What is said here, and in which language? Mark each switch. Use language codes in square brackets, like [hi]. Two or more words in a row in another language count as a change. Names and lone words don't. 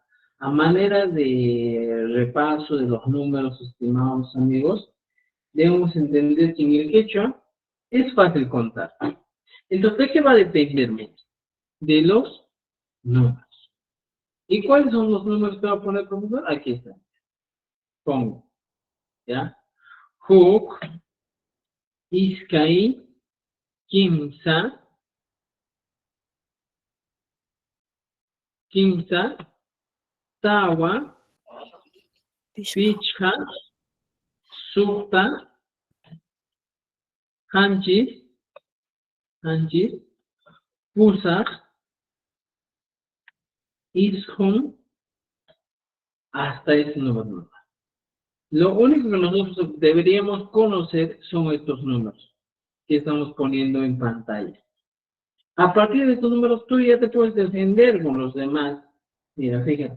[es] A manera de repaso de los números, estimados amigos, debemos entender que en el quechua es fácil contar. Entonces, ¿de qué va a depender menos? De los números. ¿Y cuáles son los números que va a poner el profesor? Aquí están. Pongo, ¿ya? [qu] Huk, Iskay, Kimsa, Tawa, Pichha, Sukta, Hanchis, Pusak, Ishun, [es] hasta ese número. Lo único que nosotros deberíamos conocer son estos números que estamos poniendo en pantalla. A partir de estos números, tú ya te puedes defender con los demás. Mira, fíjate.